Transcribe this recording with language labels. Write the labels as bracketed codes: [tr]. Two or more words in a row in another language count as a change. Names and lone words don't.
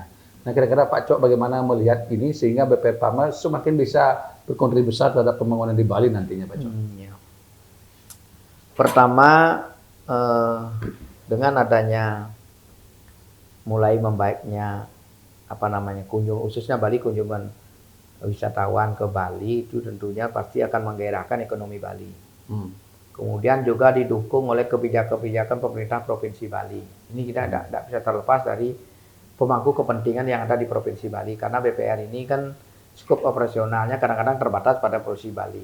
[id] Nah, kira-kira Pak Cok bagaimana melihat ini sehingga BPR Padma semakin bisa berkontribusi besar terhadap pembangunan di Bali nantinya, Pak Cok? Pertama, dengan adanya mulai membaiknya khususnya Bali, kunjungan wisatawan ke Bali itu tentunya pasti akan menggairahkan ekonomi Bali. Kemudian juga didukung oleh kebijakan-kebijakan pemerintah Provinsi Bali. Ini kita tidak bisa terlepas dari pemangku kepentingan yang ada di Provinsi Bali, karena BPR ini kan skop operasionalnya kadang-kadang terbatas pada Provinsi Bali.